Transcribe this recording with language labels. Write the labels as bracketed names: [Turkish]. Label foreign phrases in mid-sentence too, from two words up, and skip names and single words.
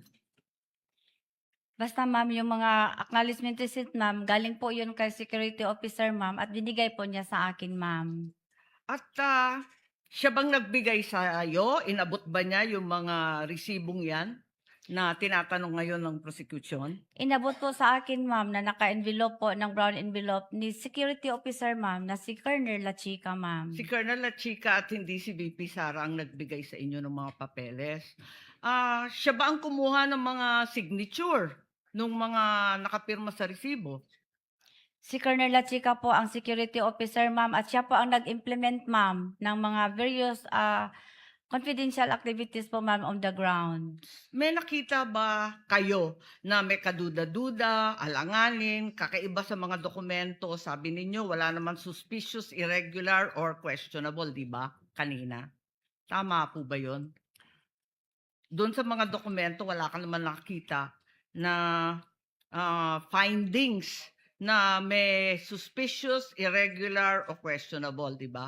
[Filipino] Basta ma'am, yung mga acknowledgement receipt ma'am, galing po yun kay security officer ma'am at binigay po niya sa akin ma'am. At siya bang nagbigay sa iyo? Inabot ba niya yung mga resibong yan na tinatanong ngayon ng prosecution? Inabot po sa akin ma'am na naka-envelope po ng brown envelope ni security officer ma'am na si Colonel La Chica ma'am. Si Colonel La Chica at hindi si VP Sara ang nagbigay sa inyo ng mga papeles. Siya ba ang kumuha ng mga signature nung mga nakapirma sa resibo? Si Colonel La Chica po ang security officer ma'am at siya po ang nag-implement ma'am ng mga [English] various confidential activities [Filipino] po ma'am [English] on the ground. [Filipino] May nakita ba kayo na may kaduda-duda, alanganin, kakaiba sa mga dokumento? Sabi ninyo, wala naman [English] suspicious, irregular, or questionable, [Filipino] di ba? Kanina. Tama po ba yun? Doon sa mga dokumento, wala ka naman nakita na findings na may [English] suspicious, irregular, or questionable, [Filipino] di ba?